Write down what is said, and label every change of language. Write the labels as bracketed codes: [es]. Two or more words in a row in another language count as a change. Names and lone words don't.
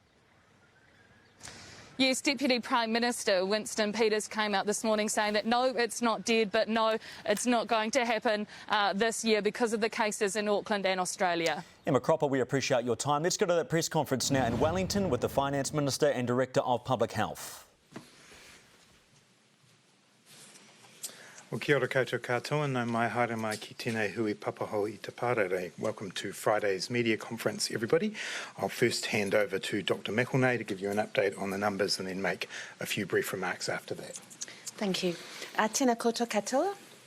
[en] Yes, Deputy Prime Minister Winston Peters came out this morning saying that no, it's not dead, but no, it's not going to happen this year because of the cases in Auckland and Australia. Emma Cropper, we appreciate your time. Let's go to that press conference now in Wellington with the Finance Minister and Director of Public Health. Well, [mi] kia ora koutou katoa, no mai haere mai ki tēnei hui papaho I te pārere. [en] Welcome to Friday's media conference, everybody. I'll first hand over to Dr McElnay to give you an update on the numbers and then make a few brief remarks after that. Thank you. [mi] Tēnā koutou katoa.